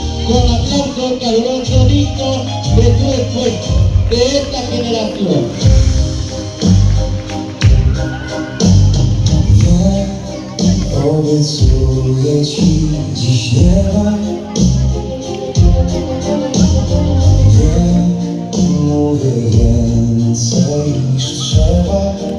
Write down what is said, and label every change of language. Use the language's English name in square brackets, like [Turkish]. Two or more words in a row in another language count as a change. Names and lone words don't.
[Spanish] con aplauso caluroso digno de tu esfuerzo, de esta generación. [Polish] Obiecuję ci dziś nieba. Nie mówię więcej niż trzeba.